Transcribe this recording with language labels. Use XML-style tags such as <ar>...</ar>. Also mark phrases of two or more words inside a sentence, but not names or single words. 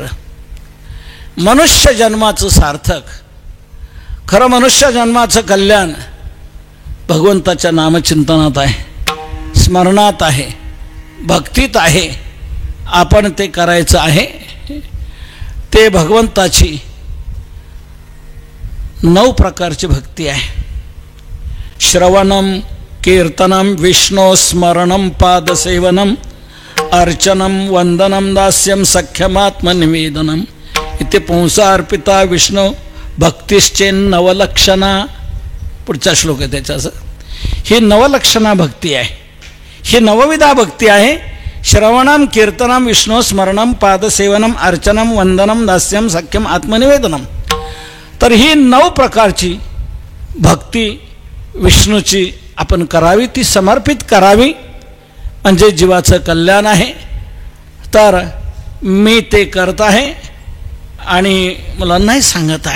<mr>मनुष्य जन्माचं सार्थक, खरं मनुष्य जन्माचं कल्याण भगवंताच्या नामचिंतनात आहे, स्मरणात आहे, भक्तीत आहे. आपण ते करायचं आहे. ते भगवंताची 9 प्रकारची भक्ती आहे.</mr> <sa>श्रवणम, कीर्तनम, विष्णू स्मरणम, पादसेवनम, अर्चनम, वंदनम, दास्यम, सख्यमात्मनिवेदनम. इथे पुंसा अर्पिता विष्णू भक्तिश्चेन नवलक्षणा.</sa> <mr>पुढचा श्लोक आहे त्याच्याचं. ही नवलक्षणा भक्ती आहे, ही नवविधा भक्ती आहे.</mr> <sa>श्रवणम, कीर्तनम, विष्णू स्मरणम, पादसेवनम, अर्चनम, वंदनम, दास्यम, सख्यम, आत्मनिवेदनम.</sa> <mr>तर ही 9 प्रकारची भक्ती विष्णूची आपण करावी, ती समर्पित करावी, म्हणजे जीवाचं कल्याण आहे. तर मी ते करत आहे आणि मुलांनाही सांगत आहे.</mr>